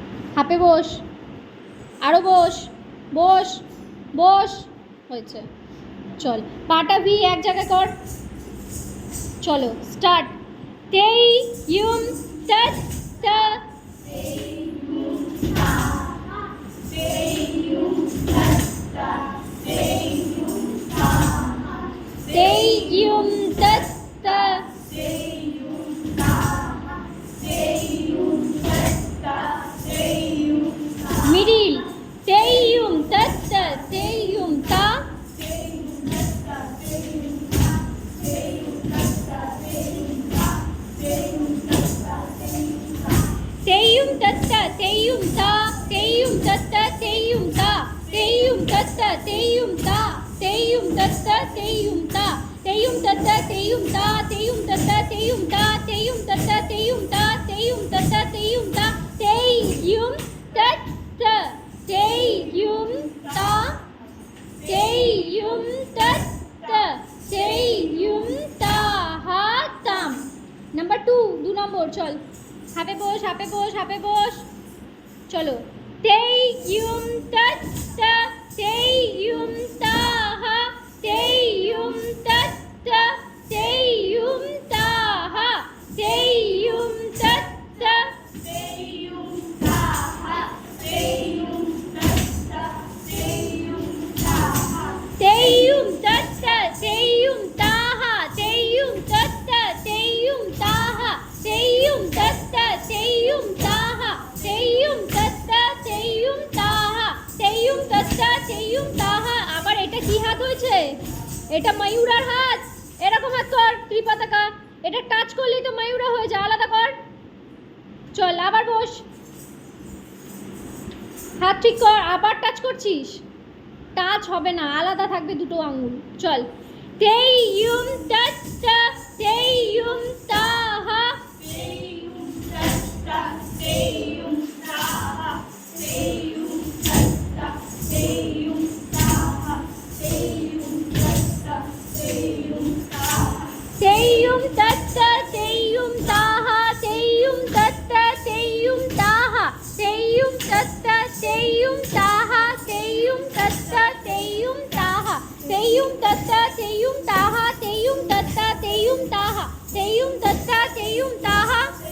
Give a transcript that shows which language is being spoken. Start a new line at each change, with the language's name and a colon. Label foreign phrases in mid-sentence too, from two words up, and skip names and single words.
Bangla: হাপে বস, আরও বস, বস বস, হয়েছে। চল পাটা ভি এক জায়গায় কর। চলো স্টার্ট। তেই ইউম তৎ ত, তেই ইউম তৎ ত, মিডিল তেই ইউম তৎ ত, তেই ইউম তা, तेयुम तत्त तेयुम ता, तेयुम तत्त तेयुम ता, तेयुम तत्त तेयुम ता, तेयुम तत्त तेयुम ता, तेयुम तत्त तेयुम ता, तेयुम तत्त तेयुम ता, तेयुम तत्त तेयुम ता, तेयुम तत्त तेयुम ता, तेयुम तत्त तेयुम ता, तेयुम तत्त तेयुम ता हा ताम। नंबर 2 2 নম্বর। চল হাপে বস, হাপে বস, হাপে বস। চলো তেই ইউম তৎ ত, তেই ইউম তা হা, তেই ইউম তৎ ত, তেই ইউম তা হা, তেই ইউম তৎ ত, তেই ইউম তা হা, তেই ইউম তৎ ত, তেই ইউম তা হা, তেই ইউম তৎ ত, তেই ইউম তা হা, তেই ইউম তৎ ত, তেই ইউম তা হা, তেই ইউম তৎ ত, তেই ইউম তা হা, তেই ইউম তৎ ত, তেই ইউম তা হা, তেই ইউম তৎ ত, তেই ইউম তা হা। আবার এটা কি হাত হয়েছে? এটা ময়ূরার হাত। এরকম হাত কর ত্রিপতাকা, এটা টাচ করলেই তো ময়ূরা হয়ে যায়, আলাদা কর। চল আবার বস, হাত ঠিক কর। আবার টাচ করছিস, টাচ হবে না, আলাদা থাকবে দুটো আঙুল। চল তেই ইউম তৎ ত, তেই ইউম তা হা, তেই ইউম তৎ ত, তেই ইউম তা হা, তেই ইউম তৎ ত, তেই ইউম তা হা, তেই ইউম তৎ ত, তেই ইউম তা হা, তেই ইউম তৎ ত, তেই ইউম তা হা, তেই ইউম তৎ ত, তেই ইউম তা হা, তেই ইউম তৎ ত, তেই ইউম তা হা, তেই ইউম তৎ ত, তেই ইউম তা হা, তেই ইউম তৎ ত, তেই ইউম তা হা, তেই ইউম তৎ ত, তেই ইউম তা হা, তেই ইউম তৎ ত, তেই ইউম তা হা,